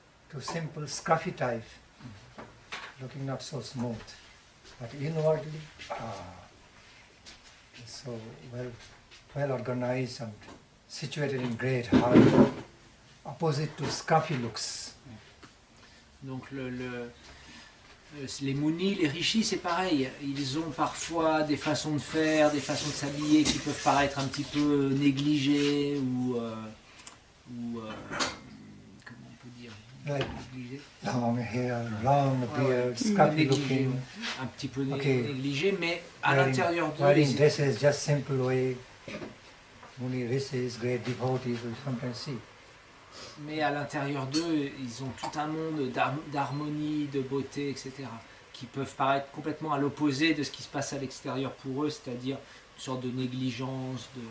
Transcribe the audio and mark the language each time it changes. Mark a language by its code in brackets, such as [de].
[en] Too simple, scruffy type, looking not so smooth. But inwardly, so well organized and situated in great heart, opposite to scruffy looks. [fr] Donc les munis, les rishis, c'est pareil. Ils ont parfois des façons de faire, des façons de s'habiller qui peuvent paraître un petit peu négligées ou comment on peut dire, [en] Like [fr] négligées. [en] long hair, long beard, scruffy looking, [fr] un petit peu négligé, mais à l'intérieur d'eux, [en] wearing dresses just simple way. Muni Rishis, great devotees, we sometimes see. [fr] mais à l'intérieur d'eux, ils ont tout un monde d'harmonie, de beauté, etc., qui peuvent paraître complètement à l'opposé de ce qui se passe à l'extérieur pour eux, c'est-à-dire une sorte de négligence,